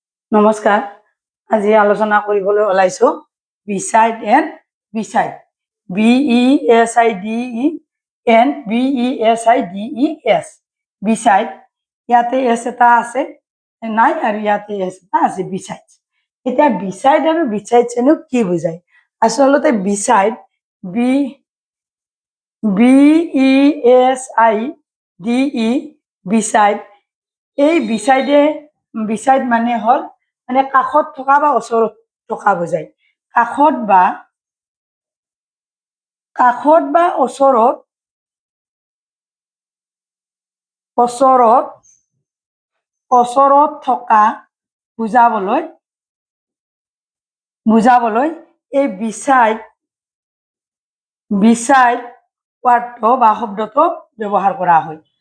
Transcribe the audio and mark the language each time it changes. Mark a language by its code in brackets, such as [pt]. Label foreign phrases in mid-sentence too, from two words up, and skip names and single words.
[as] নমস্কাৰ। আজি আলোচনা কৰিবলৈ ওলাইছো [en] beside and beside, BESIDE beside. [as] ইয়াতে এছ এটা আছে নাই আৰু ইয়াতে এছ এটা আছে বিসাইড। এতিয়া বিসাইড আৰু বিসাইড চেনো কি বুজায়? আচলতে [en] beside BESIDE beside, [as] এই বিসাইড মানে হল মানে কাষত থকা বা ওচৰত থকা বুজায়। কাষত বা ওচৰত থকা বুজাবলৈ এই বিসাইড ওয়ার্ডটো বা শব্দটো ব্যবহার করা হয়।